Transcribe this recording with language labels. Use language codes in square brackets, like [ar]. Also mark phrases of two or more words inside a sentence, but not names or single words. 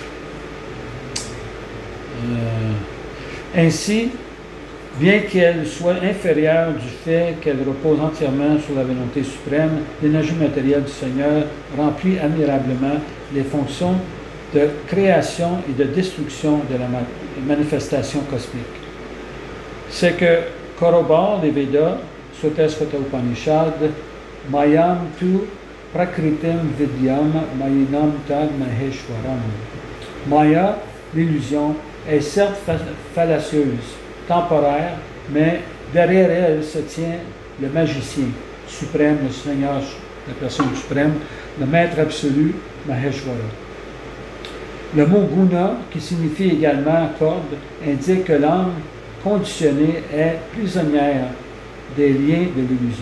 [fr] Ainsi, bien qu'elle soit inférieure du fait qu'elle repose entièrement sur la volonté suprême, l'énergie matérielle du Seigneur remplit admirablement les fonctions de création et de destruction de la manifestation cosmique. C'est que corrobore les Védas, [sa] Sutesvata Upanishad, मायां तु प्रकृतिं विद्याम् मायिनं तद् महेश्वरम्. [fr] Maya, l'illusion, est certes fallacieuse, temporaire, mais derrière elle se tient le magicien suprême, le Seigneur, la personne suprême, le maître absolu, Maheshwara. Le mot guna, qui signifie également corde, indique que l'âme conditionnée est prisonnière des liens de l'illusion.